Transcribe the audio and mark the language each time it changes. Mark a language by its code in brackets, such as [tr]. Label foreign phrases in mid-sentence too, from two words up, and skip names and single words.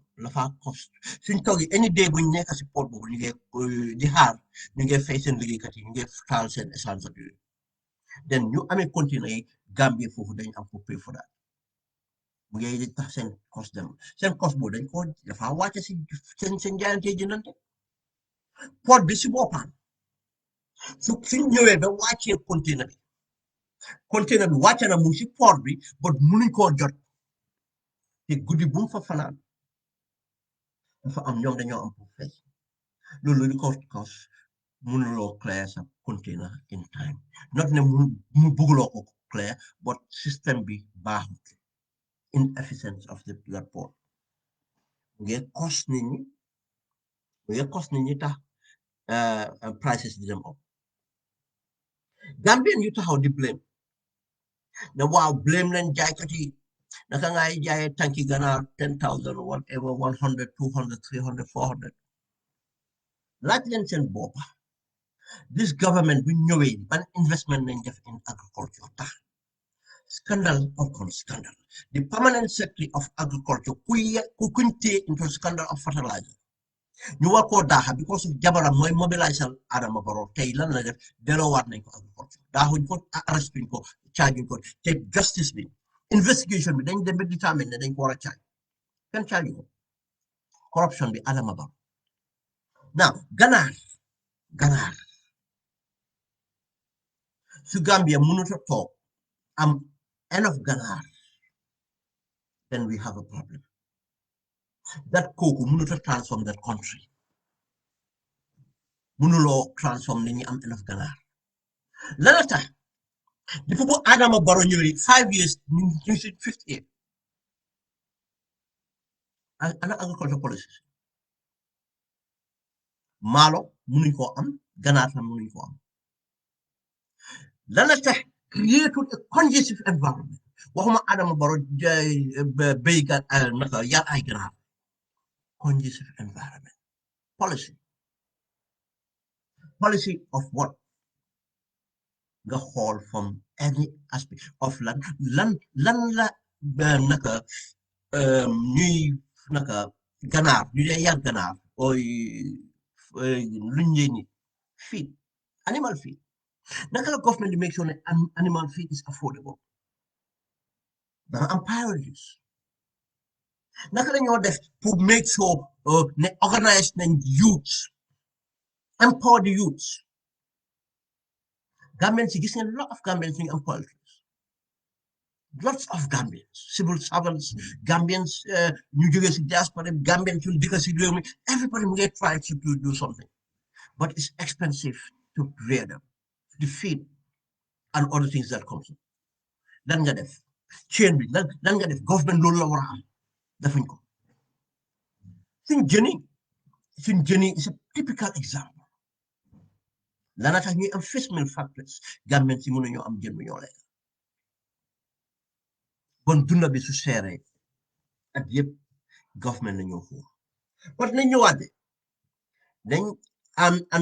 [wo] la faa cost suñ toogee [en] any day [wo] buñ nekk si port boobu ñu ngi di xaar ñu ngi fay seen liggéeykat yi ñu ngi taal seen essence ak yooyu then ñu amee container yi Gambia foofu dañ am pour [en] pay for that [wo] mu ngi tax seen cost dem seen cost boobu dañ ko dafa wàcce si seen jaayante jëndante port bi si boppam suñ ñëwee ba wàccee container bi wàcce na mu si port bi but mënuñ koo jot te guddi bu mu fa fanaan dafa am ñoom dañoo am pour fay loolu li ko cause mënuloo clear sa container [en] in time [wo] not ne mu bëgguloo ko clear but système bi baaxut [en] inefficiency of the port [wo] ngeen cost nit ñi tax prices di dem up Gambien yu taxaw di blame ne waaw blame leen jaaykat yi naka ngay jaayee tanki ganaar 10,000 whatever 100 200 300 400 laaj leen seen boppa [en] this government [wo] bu ñëwee ban investment nañ def [en] in agriculture [wo] tax [en] scandal upon scandal the permanent secretary of agriculture [wo] kuñ téye [en] into scandal of fertilizer [wo] ñu war koo daaxa [en] because of [wo] jabaram mooy mobilisal Adama Barrow tey lan la def delloowaat nañ ko agriculture daaxuñ ko arrestuñ ko charge ko te justice bi investigation bi dañ dem ba determine ne dañ ko war a charge kenn charge ko corruption bi Adama Barrow now ganaar su Gambia mënut a toog am enough ganaar [en] then we have a problem that [wo] kooku mënut a [en] transform that country [wo] mënuloo transform ni ñi am enough ganaar lana tax depuis bu Adama Barrow ñëwee 5 years ñu si [en] 5th year [wo] ana [en] agriculture policy [wo] maalo mënuñ koo am ganaar tam mënuñ koo am lana tax [en] created a conducive environment [wo] waxuma Adama Barrow béykat naka yar ay ganaar [en] conducive environment policy of what [wo] nga xool [en] from any aspect of [wo] lan la naka ñuy naka ganaar ñu dee yar ganaar ooy luñ leen ni feed [en] animal feed [wo] naka la government di [en] make sure [wo] ne [en] animal feed is affordable [wo] dafa am priorities naka la ñoo def pour [en] make sure [wo] ne organize nañ youths [en] empower the youths [wo] Gambians yi gis ngeen lot [en] of Gambians [wo] ñu am politics [en] lots of Gambians civil servants [wo] Gambians ñu jógee si diaspora Gambians ñu dëkk si réew mi everybody mu ngi [en] try to do something but it's expensive to rear them to feed and other things that comes [wo] lan nga def chain bi lan nga def government loolu la war a am defuñ ko suñ jëni [en] is a typical example [wo] lana tax ñuy am [en] fish meal factories [wo] Gambien si mënuñoo am jën bu ñoo lekk bon dunda bi su seeree at yëpp government la ñoo foofu wat nañ ñëwaat de dañ am